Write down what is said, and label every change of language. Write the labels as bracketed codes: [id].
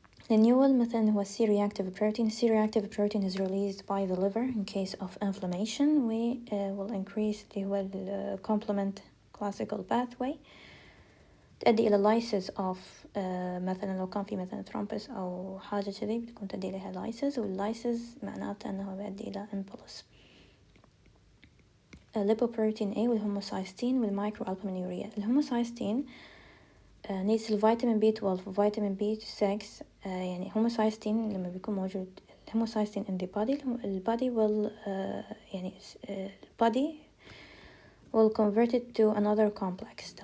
[ar] النيول مثلا هو C-reactive protein. [en] C-reactive protein is released by the liver in case of inflammation. We will increase [ar] اللي هو [en] complement classical pathway. [ar] تؤدي إلى [en] lysis of [ar] مثلا لو كان في مثلا thrombus أو حاجة كذي بتكون تؤدي إليها lysis، والlysis معناته أنه بيؤدي إلى impulse. lipoprotein A والهوموسايستين والمايكروالبومينوريا. الهوموسايستين needs الفيتامين B12 وفيتامين B6. يعني هوموسايستين لما بيكون موجود الهوموسايستين [en] in the body, [ar] البادي will يعني البادي [en] will convert it to another complex.